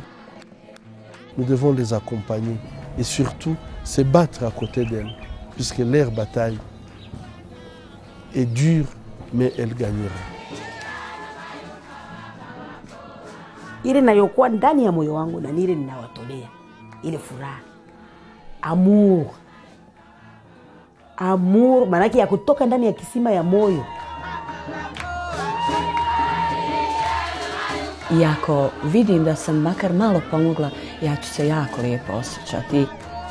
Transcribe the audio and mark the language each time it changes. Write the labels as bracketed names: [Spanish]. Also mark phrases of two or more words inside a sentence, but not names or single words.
[French] Nous devons les accompagner et surtout se battre à côté d'elles, puisque leur bataille est dure, mais elles gagneront. [Swahili] Ile nayokuwa ndani ya moyo wangu na nile ninawatolea ile furaha, amour, maanake ya kutoka ndani ya kisima ya moyo. [Croatian] I ako vidim da sam makar malo pomogla, ja ću se jako lijepo osjećati.